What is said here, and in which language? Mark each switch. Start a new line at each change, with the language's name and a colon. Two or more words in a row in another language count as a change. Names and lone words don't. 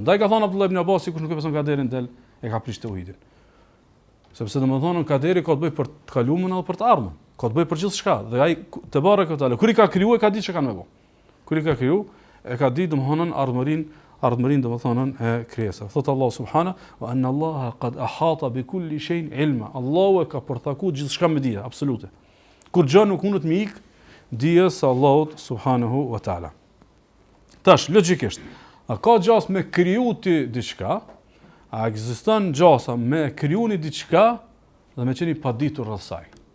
Albanian: Ndaj ka thënë Abdullah ibn Abbas, kush nuk e beson kaderin del e ka prish tauhidin. Sepse domthon kaderi ka të bëjë për të kaluarën apo për të ardhmen, ka të bëjë për gjithçka. Dhe ai te bareke te kur i ka krijuar ka ditë çka kanë më bë. Kur i ka krijuar e ka ditë domthon ardhmërinë domthon e krijesave.
Arabic: Thot الله سبحانه وأن الله قد أحاط بكل شيء علما.
Albanian: Allahu e ka përthakuar gjithçka me dije absolute. Kur gjë nuk mundet me ik dijes Allahut
Arabic: سبحانه وتعالى.
Albanian: Tash logjikisht, a ka gjas me kriju ti diçka? A ekziston gjasa me kriju një diçka dhe me qenë i paditur rreth saj?